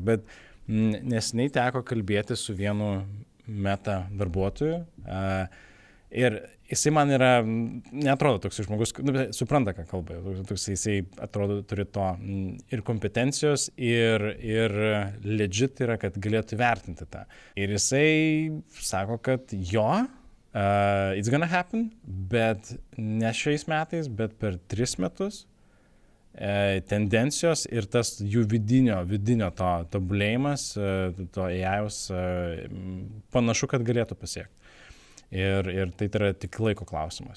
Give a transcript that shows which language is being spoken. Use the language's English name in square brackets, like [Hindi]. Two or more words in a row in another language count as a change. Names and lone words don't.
[Lithuanian] Bet neseniai teko kalbėti su vienu meta darbuotoju. Ir jisai man yra, neatrodo toks žmogus, supranta, ką kalba, jisai atrodo turi to ir kompetencijos, ir legit yra, kad galėtų vertinti tą. Ir jisai sako, kad [English] it's gonna happen, [Lithuanian] bet ne šiais metais, bet per 3 metus tendencijos ir tas jų vidinio to tobulėjimas, to AI-us panašu, kad galėtų pasiekti. Ir tai yra tik laiko klausimas.